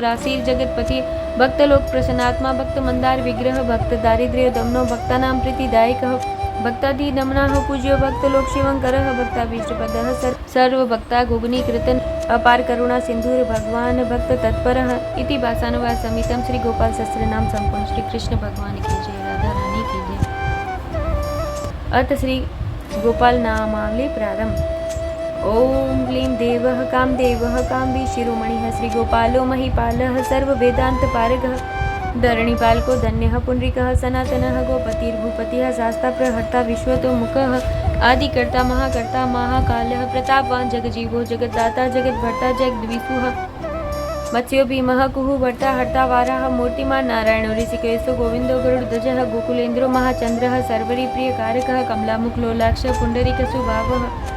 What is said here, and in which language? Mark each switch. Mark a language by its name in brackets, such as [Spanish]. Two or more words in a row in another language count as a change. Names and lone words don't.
[Sanskrit] राशिर जगतपति भक्तलोक प्रसन्नात्मा भक्त मंदार विग्रह भक्त दारिद्र्य दमनो भक्तानां प्रीतिदायकः भक्तादि नमनाः पूज्यो भक्तलोक शिवंकरः भक्ताभीष्टपदः सर्व भक्ता गुगनी कृतन अपार करुणा सिंधुर भगवान भक्त तत्परः इति भाषानुवाद समितम श्री गोपाल सहस्त्र नाम संपूर्ण [Hindi] श्री कृष्ण भगवान की जय राधा रानी की जय। [Sanskrit] अर्थ श्री गोपाल नामावली प्रारंभ। ओम क्लीं देवः कामदेवः शिरोमणिः श्री गोपालो महिपालः सर्व वेदांत पारगः धरणीपालको धन्यः पुंडरीकः सनातनः गोपतिर्भूपतिः शास्ता प्रहर्ता विश्वतोमुखः आदिकर्ता महाकर्ता महाकालः प्रतापवान जगजीवो जगद्दाता जगद्भर्ता जगद्विषुः मत्स्यो भीमः कुहु भर्ता हर्ता वाराः मूर्तिमान नारायणो ऋषिकेशो गोविंदो गरुडध्वजः गोकुलेन्द्रो महाचंद्रः सर्वरी प्रियकारकः कमलामुख लोलाक्ष पुंडरीकसुभावः